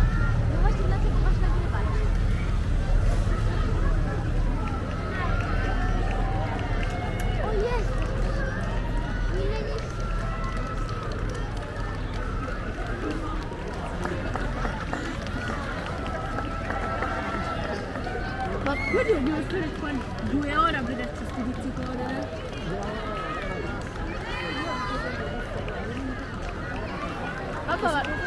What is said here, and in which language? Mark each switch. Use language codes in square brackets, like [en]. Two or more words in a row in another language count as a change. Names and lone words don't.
[pl] No właśnie dlatego masz nagrywać. O Jezu! Ile nic... [it] Ma quelli devo stare qua 2 ore a vedere questi pizzicatori. Papà,